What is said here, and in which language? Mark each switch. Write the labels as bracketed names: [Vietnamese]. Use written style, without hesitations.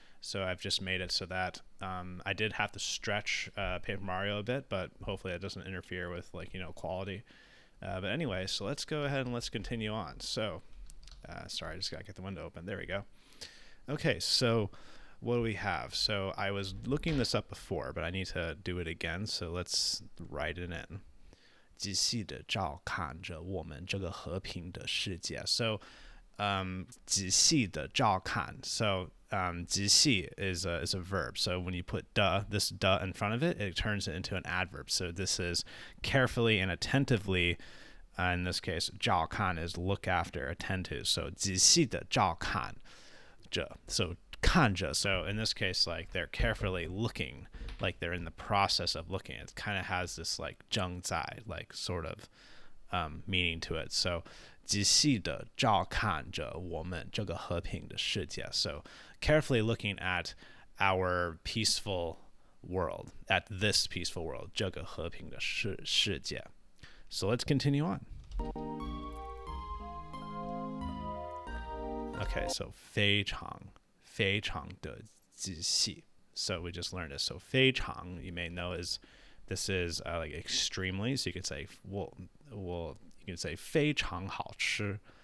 [English] So I've just made it so that I did have to stretch Paper Mario a bit, but hopefully that doesn't interfere with quality. But anyway, so let's go ahead and let's continue on. So, sorry, I just got to get the window open. There we go. Okay, so what do we have? So I was looking this up before, but I need to do it again. So let's write it in. [Chinese] 仔细的照看着我们这个和平的世界. So, 仔细的照看. [English] So, 仔细 is a verb. So when you put this in front of it, it turns it into an adverb. So this is carefully and attentively. In this case, 照看 is look after, attend to. [Chinese] So 仔细的照看着.So 看着. [English] So in this case, like they're carefully looking, like they're in the process of looking. It kind of has this like 正在, like sort of meaning to it. [Chinese] So 仔细的照看着我们这个和平的世界. [English] So carefully looking at our peaceful world, at this peaceful world, [Chinese] 这个和平的世界. [English] So let's continue on. [Chinese] Okay, so 非常的仔细. [English] So we just learned this. So 非常, you may know this is like extremely. So you could say you could say [Chinese] 非常好吃.